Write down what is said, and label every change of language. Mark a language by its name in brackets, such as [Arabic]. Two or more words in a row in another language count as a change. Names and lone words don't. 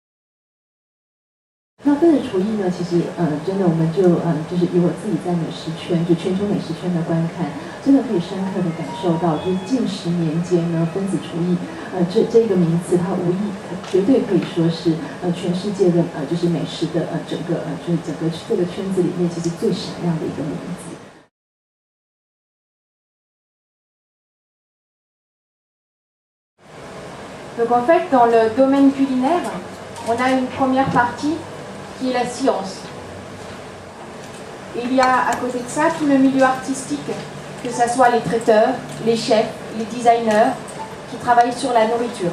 [Chinese] 那分子厨艺呢，其实真的我们就是以我自己在美食圈，就全球美食圈的观看，真的可以深刻的感受到，就是近10年间呢，分子厨艺这个名词，它无疑绝对可以说是全世界的就是美食的整个就是整个这个圈子里面其实最闪亮的一个名字。 [French] Donc en fait, dans le domaine culinaire, on a une première partie qui est la science. Il y a à côté de ça tout le milieu artistique, que ce soit les traiteurs, les chefs, les designers qui travaillent sur la nourriture.